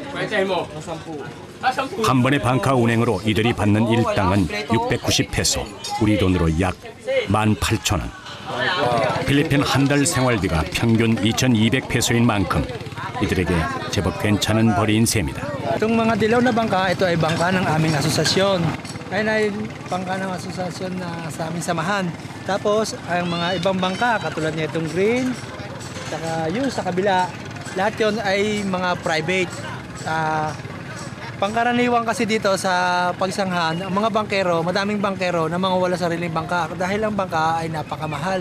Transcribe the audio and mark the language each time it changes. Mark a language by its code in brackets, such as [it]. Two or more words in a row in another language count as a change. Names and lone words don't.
[ko] 한 번의 방카 운행으로 이들이 받는 일당은 690페소, 우리 돈으로 약 18,000원. 필리핀 한 달 생활비가 평균 2,200페소인 만큼 이들에게 제법 괜찮은 벌이인 셈이다. [tl] Itong mga dilaw na bangka, ito ay bangka ng aming asosasyon. Kaya na bangka ng asosasyon na sa aming samahan. Tapos, ang mga ibang bangka, katulad niya itong green, saka yun sa kabila, lahat yun ay mga private. Pangkaraniwan kasi dito sa pagsanghan, ang mga bangkero, madaming bangkero na mga wala sariling bangka dahil ang bangka ay napakamahal.